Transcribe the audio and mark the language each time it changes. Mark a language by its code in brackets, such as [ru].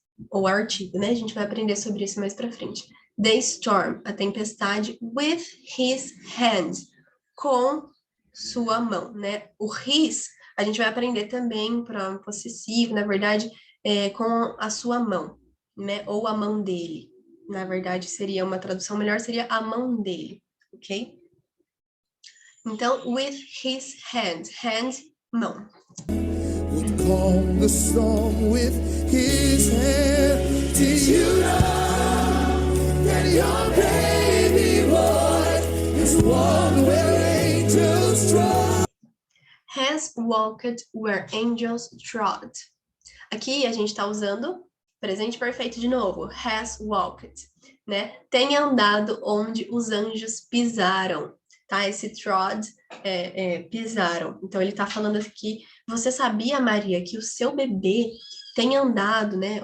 [pt] Ou artigo, né? A gente vai aprender sobre isso mais pra frente. [en] The storm, [pt] a tempestade, [en] with his hand, [pt] com sua mão, né? O his, a gente vai aprender também para possessivo, na verdade, com a sua mão, né? Ou a mão dele. Na verdade, seria uma tradução melhor, seria a mão dele, ok? [en] Então, with his hand, mão. Would calm the storm with his hand. Did you know that your baby boy is one where angels trod? Has walked where angels trod. [pt] Aqui a gente está usando presente perfeito de novo. Has walked, né? Tem andado onde os anjos pisaram, tá? Esse trod pisaram. Então ele está falando aqui. Você sabia, Maria, que o seu bebê tem andado, né?